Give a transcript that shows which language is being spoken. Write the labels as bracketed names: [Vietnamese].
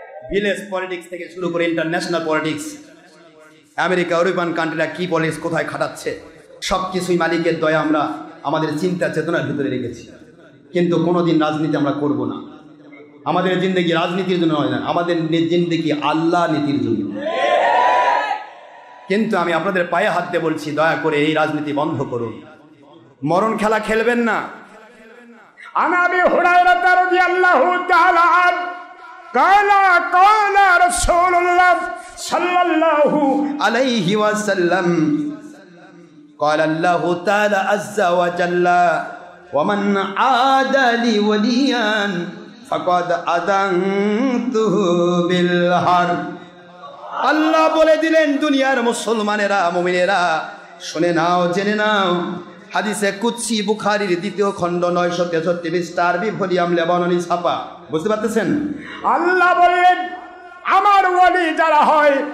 [Bangla] Village politics থেকে শুরু করে ইন্টারন্যাশনাল পলিটিক্স, আমেরিকা, ইউরোপিয়ান কান্ট্রিরা কি পলিটিক্স কোথায় খাটাচ্ছে, সবকিছুই মালিকের দয়া আমরা আমাদের চিন্তা চেতনার ভিতরে রেখেছি। কিন্তু কোনোদিন রাজনীতি আমরা করব না। আমাদের জিন্দেগি রাজনীতির জন্য নয় না, আমাদের জিন্দেগি আল্লাহ নীতির জন্য। কিন্তু আমি আপনাদের পায়ে হাত দিয়ে বলছি, দয়া করে এই রাজনীতি বন্ধ করুন। মরণ খেলা খেলবেন না। [Arabic] عن ابي هريره رضي الله تعالى عنه قال قال رسول الله صلى الله عليه وسلم قال الله تعالى عز وجل ومن عاد لي وليا فقد আযানতুহু বিল হারব। [Bangla] আল্লাহ বলে দিলেন, দুনিয়ার মুসলমানেরা, মুমিনেরা, শুনে নাও, জেনে নাও। হাদিসে কুদসি, বুখারীর 2য় খণ্ড 963 পৃষ্ঠা, আরবি ভলিউম লেবাননি ছাপা। বুঝতে পারতেছেন? আল্লাহ বললেন, আমার ওলি যারা হয়,